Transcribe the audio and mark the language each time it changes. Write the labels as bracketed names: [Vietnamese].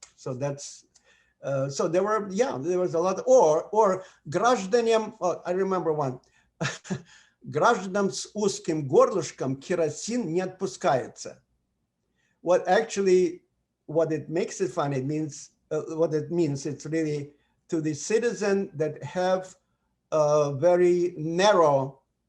[English] So that's so there was a lot, or гражданам, I remember one. [Russian] Гражданам с узким горлышком керосин не отпускается. [English] What it makes it funny, it means what it means. It's really to the citizen that have very narrow